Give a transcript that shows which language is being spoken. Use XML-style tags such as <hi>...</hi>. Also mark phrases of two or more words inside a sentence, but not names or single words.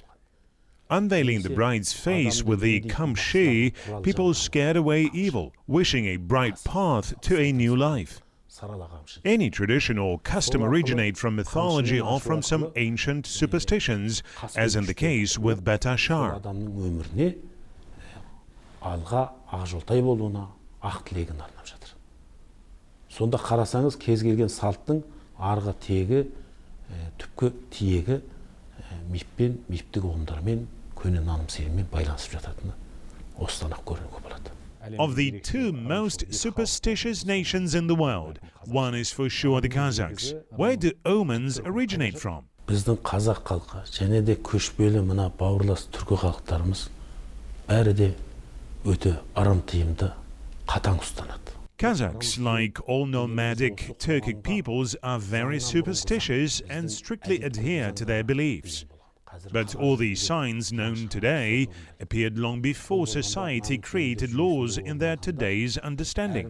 <en>Unveiling the bride's face with the kamshi, people scared away evil, wishing a bright path to a new life. Any tradition or custom originate from mythology or from some ancient superstitions, as in the case with beta shar.</en> <kk>Алға ақжолтай болуына ақ тілегін арнап жатыр. Сонда қарасаңыз, кез келген салттың арғы тегі, түпкі тиегі мифпен, мифтік ұғымдармен, көне наным сеніммен байланысып жататыны осыдан ақ көруге болады.</kk> <en>Of the two most superstitious nations in the world, one is for sure the Kazakhs. Where do omens originate from?</en> <kk>Біздің қазақ халқы және де көшпелі мына бауырлас түркі халықтарымыз бәрі де өте ырым тиымды қатаң ұстанады.</kk> <en>Kazakhs, like all nomadic Turkic peoples, are very superstitious and strictly adhere to their beliefs. But all these signs known today appeared long before society created laws in their today's understanding.</en>